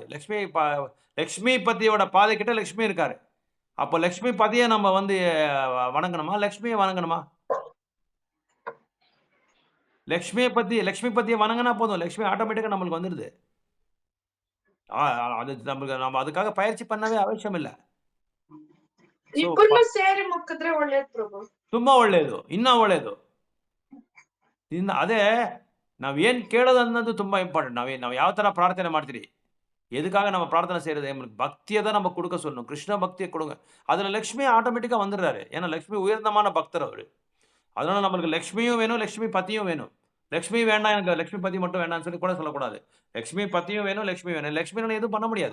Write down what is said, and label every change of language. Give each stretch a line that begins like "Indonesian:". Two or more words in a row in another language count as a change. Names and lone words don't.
Tamil: லக்ஷ்மி பத்தியோட பாதை கிட்ட லக்ஷ்மி இருக்காரு. அப்போ லக்ஷ்மி பதியை நம்ம வந்து வணங்கணுமா, லக்ஷ்மியை வணங்கணுமா? லக்ஷ்மி பத்தியை வணங்கினா போதும், லக்ஷ்மி ஆட்டோமேட்டிக்கா நம்மளுக்கு வந்துடுது. அது நம்ம அதுக்காக பயிற்சி பண்ணவே அவசியம் ಇಲ್ಲ.
Kannada: ಇಬ್ಬರನ್ನು ಸೇರಿ ಮುಕ್ಕಿದ್ರೆ ಒಳ್ಳೇದು ಪ್ರಭು. ತುಂಬಾ ಒಳ್ಳೇದು, ಇನ್ನೂ ಒಳ್ಳೇದು. ಅದೇ ನಾವೇನ್ ಕೇಳೋದು ಅನ್ನೋದು ತುಂಬಾ ಇಂಪಾರ್ಟೆಂಟ್. ನಾವು ಯಾವ ತರ ಪ್ರಾರ್ಥನೆ ಮಾಡ್ತೀರಿ,
Tamil: எதுக்காக நம்ம பிரார்த்தனை செய்யறது, பக்தியை தான் நம்ம கொடுக்க சொல்லணும். கிருஷ்ண பக்தியை கொடுங்க. அதுல லட்சுமி ஆட்டோமேட்டிக்கா வந்துடுறாரு. ஏன்னா லட்சுமி உயர்ந்தமான பக்தர் அவரு. அதனால நம்மளுக்கு லட்சுமியும் வேணும், லட்சுமி பத்தியும் வேணும். லட்சுமி வேண்டாம், எனக்கு லட்சுமி பத்தி மட்டும் வேண்டாம்னு சொல்லி கூட சொல்லக்கூடாது. லட்சுமி பத்தியும் வேணும், லட்சுமி வேணும். லட்சுமினால எதுவும் பண்ண முடியாது.